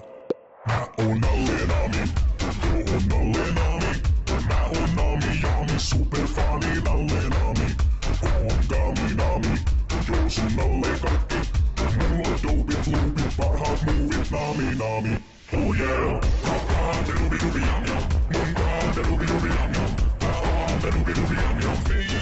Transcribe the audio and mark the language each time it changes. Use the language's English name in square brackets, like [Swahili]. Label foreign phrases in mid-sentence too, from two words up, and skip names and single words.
[Finnish] Mä oon Nalle Nami, joo on Nalle Nami. Mä oon Nami Jami, superfani Nalle Nami. Oon Gami Nami, joo sun Nalle kaikki. Mulla on dopit, loopit, parhaat muuvit Nami Nami. [English] Oh yeah, doobie yum yum, mun doobie yum yum, doobie yum yum.